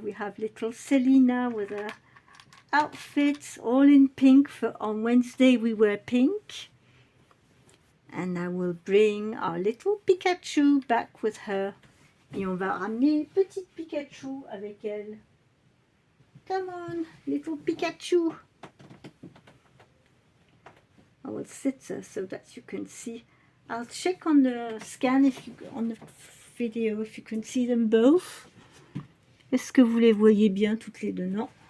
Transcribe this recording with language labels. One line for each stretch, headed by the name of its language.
English: We have little Selina with her outfits all in pink. On Wednesday we wear pink. And I will bring our little Pikachu back with her.
French: Et on va ramener petite Pikachu avec elle.
English: Come on, little Pikachu. I will sit there so that you can see. I'll check on the scan on the video if you can see them both.
French: Est-ce que vous les voyez bien toutes les deux? Non.